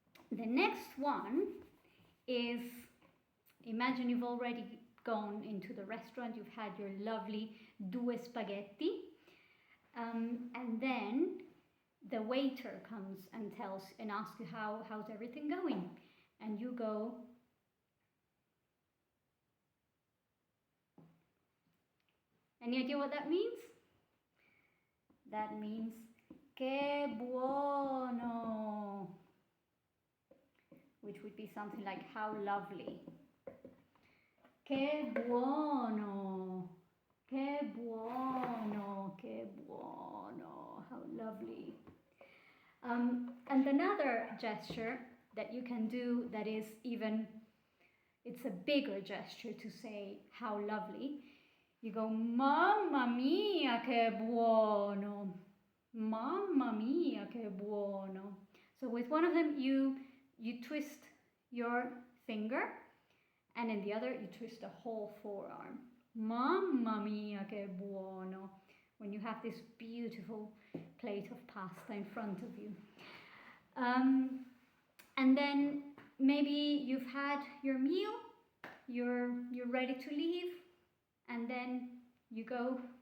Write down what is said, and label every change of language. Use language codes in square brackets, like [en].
[en] The next one is, imagine you've already gone into the restaurant, you've had your lovely due spaghetti, and then the waiter comes and asks you how's everything going, and you go, any idea what that means? That means [it] che buono, [en] which would be something like how lovely. [it] Che buono, che buono, che buono, [en] how lovely. [it] And another gesture that you can do that is it's a bigger gesture to say how lovely. [en] You go, [it] mamma mia che buono, mamma mia che buono. [en] So with one of them you twist your finger, and in the other you twist the whole forearm. [it] Mamma mia che buono, [en] when you have this beautiful plate of pasta in front of you. And then maybe you've had your meal, you're ready to leave, and then you go